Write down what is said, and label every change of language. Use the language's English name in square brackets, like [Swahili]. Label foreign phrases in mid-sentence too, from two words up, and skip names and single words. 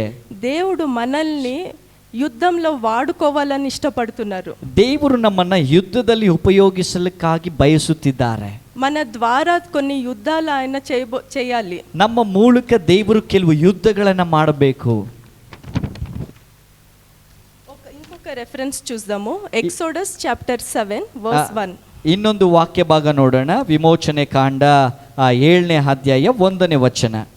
[Telugu] దేవుడు మనల్ని యుద్ధంలో వాడుకోవాలని ఇష్టపడుతున్నారు. [Kannada] ದೇವರು ನಮ್ಮನ್ನ ಯುದ್ಧದಲ್ಲಿ ಉಪಯೋಗಿಸಲಿಕ್ಕಾಗಿ ಬಯಸುತ್ತಿದ್ದಾರೆ. [Telugu] మన ద్వారా కొన్ని యుద్ధాలు ఆయన చేయాలి. [Kannada] ನಮ್ಮ ಮೂಲಕ ದೇವರು ಕೆಲವು ಯುದ್ಧಗಳನ್ನ ಮಾಡಬೇಕು. [Telugu] ఇంకొక రెఫరెన్స్ చూద్దాము. [English] Exodus chapter 7 verse 1. [Kannada] ಇನ್ನೊಂದು ವಾಕ್ಯ ಭಾಗ ನೋಡೋಣ. ವಿಮೋಚನೆ ಕಾಂಡ 7ನೇ ಅಧ್ಯಾಯ 1ನೇ ವಚನ.